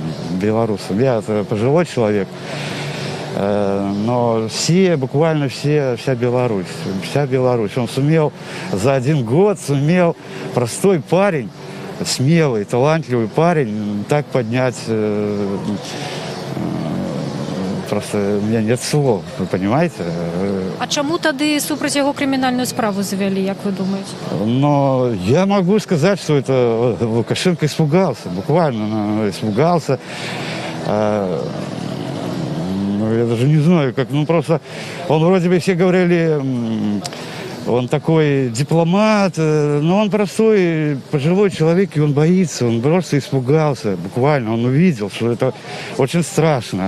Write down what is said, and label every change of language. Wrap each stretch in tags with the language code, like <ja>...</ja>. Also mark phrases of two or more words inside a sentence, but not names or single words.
<ru>Я пожилой человек, но буквально вся Беларусь. Он сумел за 1 год, простой парень, смелый, талантливый парень, так поднять... Просто у меня нет слов, вы понимаете?</ru> <uk>А чому тоді супроть його кримінальну справу завели, як ви думаєте?</uk> <ru>Но я могу сказать, что это Лукашенко испугался, буквально испугался. Я даже не знаю, как, просто он вроде бы все говорили, он такой дипломат, но он простой пожилой человек, и он боится, он просто испугался, буквально, он увидел, что это очень страшно.</ru>